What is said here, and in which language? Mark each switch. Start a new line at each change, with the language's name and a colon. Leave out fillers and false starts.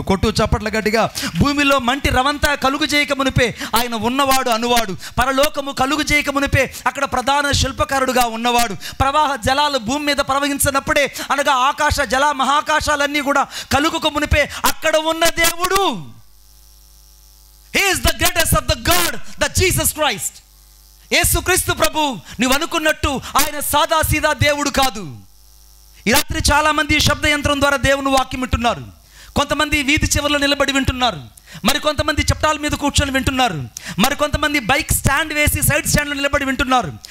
Telugu: కొట్టు చప్పట్ల గట్టిగా. భూమిలో మంటి రవంతా కలుగు చేయక మునిపే ఆయన ఉన్నవాడు అనువాడు. పరలోకము కలుగు చేయక మునిపే అక్కడ ప్రధాన శిల్పకారుడుగా ఉన్నవాడు. ప్రవాహ జలాలు భూమి మీద ప్రవహించినప్పుడే, అనగా ఆకాశ జల మహాకాశాలన్నీ కూడా కలుగుక మునిపే అక్కడ ఉన్న దేవుడు.
English: He is the greatest of the God, the Jesus Christ.
Telugu: యేసుక్రీస్తు ప్రభు నువ్వు అనుకున్నట్టు ఆయన సాదా సీదా దేవుడు కాదు. ఈ రాత్రి చాలామంది శబ్ద యంత్రం ద్వారా దేవుని వాక్యం వింటున్నారు. కొంతమంది వీధి చివరిలో నిలబడి వింటున్నారు. మరి కొంతమంది చప్టాల మీద కూర్చొని వింటున్నారు. మరి కొంతమంది బైక్ స్టాండ్ వేసి సైడ్ స్టాండ్లో నిలబడి వింటున్నారు.